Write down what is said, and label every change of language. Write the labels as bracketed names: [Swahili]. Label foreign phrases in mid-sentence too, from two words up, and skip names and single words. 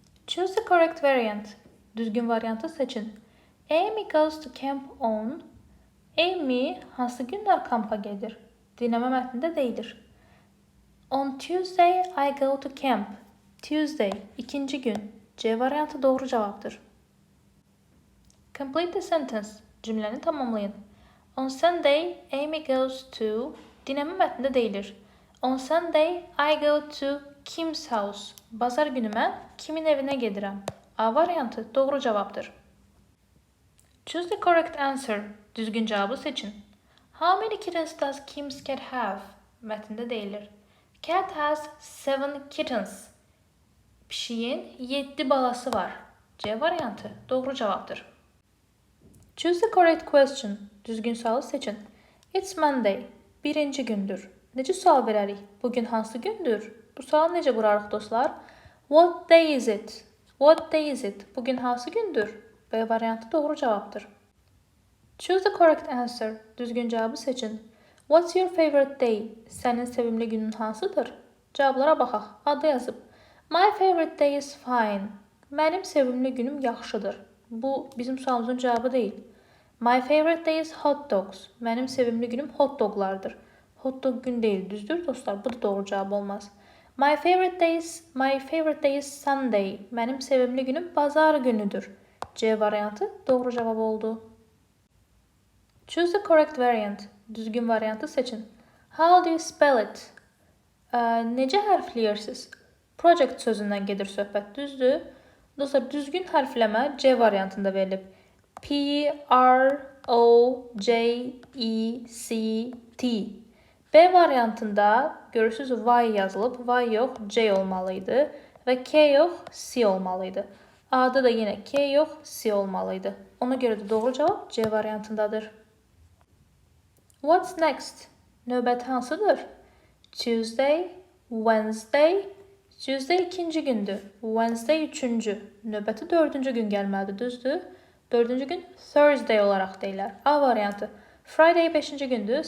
[English] Choose the correct variant. [Azerbaijani] Düzgün variantı seçin. [English] Amy goes to camp on. [Azerbaijani] Amy hansı günlər kampa gedir? Dinləmə mətnində deyilir. [English] On Tuesday I go to camp. Tuesday, [Azerbaijani] ikinci gün. C variantı doğru cevaptır. [English] Complete the sentence. [Azerbaijani] Cümləni tamamlayın. [English] On Sunday Amy goes to. [Azerbaijani] Dinləmə mətnində deyilir. [English] On Sunday I go to Kim's house. [Azerbaijani] Bazar günü mən kimin evinə gedirəm? A variantı doğru cavabdır. [English] Choose the correct answer. [Azerbaijani] Düzgün cevabı seçin. [English] How many kittens does Kim's cat have? [Azerbaijani] Mətndə deyilir. [English] Cat has 7 kittens. [Azerbaijani] Pişiyin 7 balası var. C variantı doğru cevaptır. [English] Choose the correct question. [Azerbaijani] Düzgün sualı seçin. [English] It's Monday. [Azerbaijani] Birinci gündür. Necə sual verərik? Bugün hansı gündür? Bu sualı necə qurarıq dostlar? [English] What day is it? What day is it? [Azerbaijani] Bugün hansı gündür? B variantı doğru cevaptır. [English] Choose the correct answer. [Azerbaijani] Düzgün cevabı seçin. [English] What's your favorite day? [Azerbaijani] Sənin sevimli günün hansıdır? Cevablara baxaq. Adı yazıb. [English] My favorite day is fine. [Azerbaijani] Mənim sevimli günüm yaxşıdır. Bu bizim sualımızın cevabı değil. [English] My favorite day is hot dogs. [Azerbaijani] Mənim sevimli günüm hot doglardır. [English] Hot dog [Azerbaijani] gün değil, düzdür dostlar? Bu da doğru cevap olmaz. [English] My favorite day is Sunday. [Azerbaijani] Mənim sevimli günüm bazar günüdür. C variantı doğru cevap oldu. [English] Choose the correct variant. [Azerbaijani] Düzgün variantı seçin. [English] How do you spell it? [Azerbaijani] Necə hərfləyirsiniz? Project sözündən gedir söhbət, düzdür? Dostlar, düzgün hərfləmə C variantında verilib. [English] P-R-O-J-E-C-T. [Azerbaijani] B variantında görürsünüz Y yazılıb. Y yox, C olmalıydı. Və K yox, C olmalıydı. A'da da yine K yox, C olmalıydı. Ona görə də doğru cavab C variantındadır. [English] What's next? [Azerbaijani] Növbəti hansıdır? [English] Tuesday, Wednesday. Tuesday [Azerbaijani] ikinci gündür. Wednesday üçüncü. Növbəti dördüncü gün gəlməlidir, düzdür? Dördüncü gün Thursday olaraq deyilər. A variantı. Friday beşinci gündür.